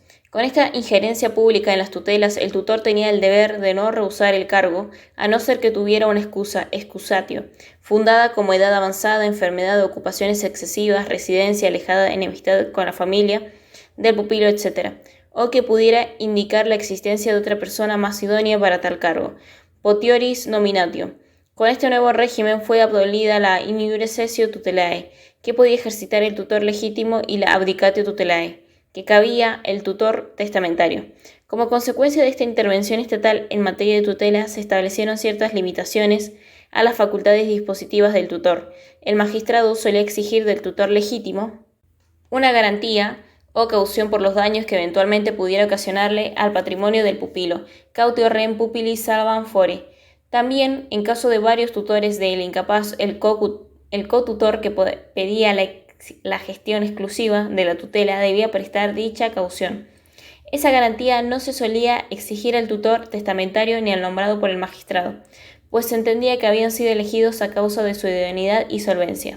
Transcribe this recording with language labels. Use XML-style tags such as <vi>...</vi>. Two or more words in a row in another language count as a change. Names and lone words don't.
<es>Con esta injerencia pública en las tutelas, el tutor tenía el deber de no rehusar el cargo, a no ser que tuviera una excusatio, fundada como edad avanzada, enfermedad, ocupaciones excesivas, residencia alejada, enemistad con la familia del pupilo, etc., o que pudiera indicar la existencia de otra persona más idónea para tal cargo.</es> <la>Potioris nominatio.</la> <es>Con este nuevo régimen fue abolida la</es> <la>in iure cessio tutelae,</la> <es>que podía ejercitar el tutor legítimo, y la</es> <la>abdicatio tutelae,</la> <es>que cabía el tutor testamentario. Como consecuencia de esta intervención estatal en materia de tutela, se establecieron ciertas limitaciones a las facultades dispositivas del tutor. El magistrado solía exigir del tutor legítimo una garantía o caución por los daños que eventualmente pudiera ocasionarle al patrimonio del pupilo,</es> <la>cautio rem pupili salvam fore.</la> <es>También, en caso de varios tutores del incapaz, el cotutor que pedía la gestión exclusiva de la tutela debía prestar dicha caución. Esa garantía no se solía exigir al tutor testamentario ni al nombrado por el magistrado, pues se entendía que habían sido elegidos a causa de su idoneidad y solvencia.</es>